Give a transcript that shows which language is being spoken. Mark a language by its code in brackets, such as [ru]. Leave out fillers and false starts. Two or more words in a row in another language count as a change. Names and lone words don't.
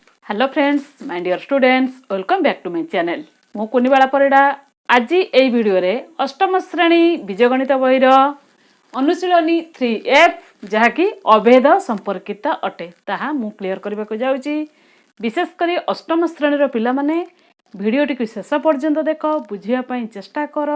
[en] Hello friends my dear students welcome back to my channel [or] ମୁଁ କୁନିବାଲା ପରିଡ଼ା ଆଜି ଏ ଭିଡିଓ ରେ ଅଷ୍ଟମ ଶ୍ରେଣୀ ବୀଜଗଣିତ ବହିର ଅନୁଶୀଳନୀ 3F ଯାହାକି ଅଭେଦ ସମ୍ପର୍କିତ ଅଟେ ତାହା ମୁଁ କ୍ଲିଅର କରିବା କୁ ଯାଉଛି। ବିଶେଷ କରି ଅଷ୍ଟମ ଶ୍ରେଣୀ ର ପିଲା ମାନେ ଭିଡିଓଟି କୁ ଶେଷ ପର୍ଯ୍ୟନ୍ତ ଦେଖି ବୁଝିବା ପାଇଁ ଚେଷ୍ଟା କର।